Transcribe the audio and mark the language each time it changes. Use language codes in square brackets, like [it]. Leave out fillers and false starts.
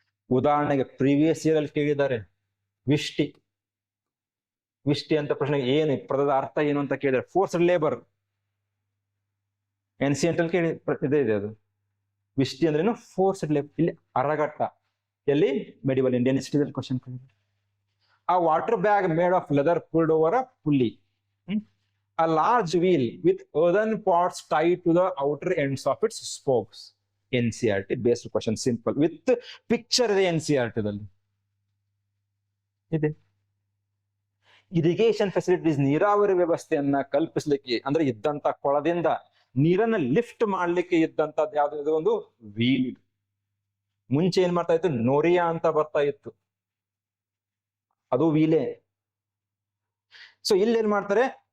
[kn] ಉದಾಹರಣೆಗೆ previous year ಅಲ್ಲಿ ಕೇಳಿದ್ದಾರೆ ವಿಷ್ಟಿ. ವಿಷ್ಟಿ ಅಂತ ಪ್ರಶ್ನೆಗೆ ಏನು ಪದದ ಅರ್ಥ ಏನು ಅಂತ ಕೇಳಿದ್ರೆ ಫೋರ್ಸ್ಡ್ ಲೇಬರ್. NCERT ಅಲ್ಲಿ ಕೇಳಿ ಇದೆ ಅದು. ವಿಷ್ಟಿ ಅಂದ್ರೇನು? Forced labour. ಇಲ್ಲಿ ಅರಗಟ್ಟ ಎಲ್ಲಿ? ಮೆಡಿವಲ್ ಇಂಡಿಯನ್ ಹಿಸ್ಟ್ರಿ ಕ್ವಶನ್ ಕೇಳಿದ್ರು. [en] A water bag made of leather pulled over a pulley. A large wheel with earthen pots tied to the outer ends of its spokes. NCERT based question, simple with picture [kn] ಇದೆ NCERT ದಲ್ಲಿ ಇದೆ. Irrigation facilities, ನೀರಾವರಿ ವ್ಯವಸ್ಥೆಯನ್ನ ಕಲ್ಪಿಸ್ಲಿಕ್ಕೆ ಅಂದ್ರೆ ಇದ್ದಂತ ಕೊಳದಿಂದ ನೀರನ್ನ lift ಮಾಡ್ಲಿಕ್ಕೆ ಇದ್ದಂತದ್ದು ಯಾವ್ದು? ಒಂದು ವೀಲ್. ಮುಂಚೆ ಏನ್ ಮಾಡ್ತಾ ಇತ್ತು? ನೋರಿಯಾ ಅಂತ ಬರ್ತಾ ಇತ್ತು, ಅದು ವೀಲೆ. ಸೊ ಇಲ್ಲಿ ಏನ್ ಮಾಡ್ತಾರೆ?